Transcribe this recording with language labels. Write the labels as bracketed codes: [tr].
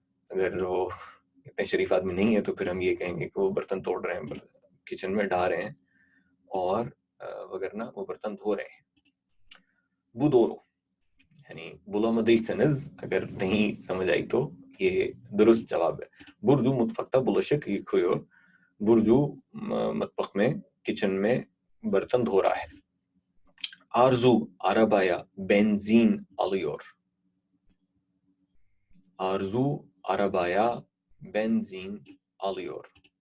[hi] अगर वो इतने शरीफ आदमी नहीं है तो फिर हम ये कहेंगे कि वो बर्तन तोड़ रहे हैं, किचन में ढा रहे हैं, और वगरना वो बर्तन धो रहे हैं. बुदोरो यानी बुलामदीसनज, अगर नहीं समझ आई तो ये दुरुस्त जवाब है. [tr] Burcu mutfakta bulaşık yıkıyor. [hi] Burcu मटबख में किचन में बर्तन धो रहा है. [tr] Arzu arabaya benzin alıyor. Arzu arabaya benzin alıyor.